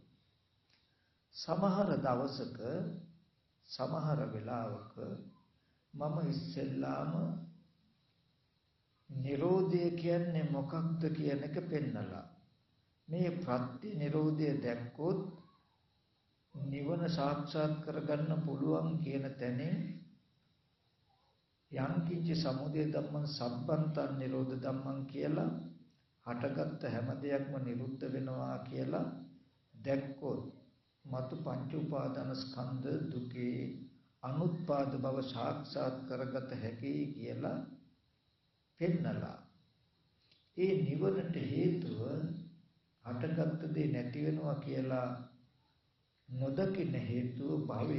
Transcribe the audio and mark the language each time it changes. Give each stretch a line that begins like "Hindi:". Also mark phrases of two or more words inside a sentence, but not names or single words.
Sinhala: සමහර දවසක සමහර වෙලාවක මම ඉස්සෙල්ලාම නිරෝධය කියන්නේ මොකක්ද කියන එක පෙන්නලා මේ ප්‍රත්‍ය නිරෝධය දැක්කොත් නිවන සාක්ෂාත් කරගන්න පුළුවන් කියන තැනින්
Pali: යම් කිංච සමුදය ධම්මං සම්බන්තං නිරෝධ ධම්මං
Sinhala: කියලා හටගත්ත හැම දෙයක්ම නිරුද්ධ වෙනවා කියලා දැක්කොත් මතු පංච උපාදාන ස්කන්ධ දුකේ අනුත්පාද බව සාක්ෂාත් කරගත හැකි කියලා පෙන්නලා ඒ නිවනට හේතුව හටගත් දේ නැති වෙනවා කියලා නොදකින හේතුව භවය.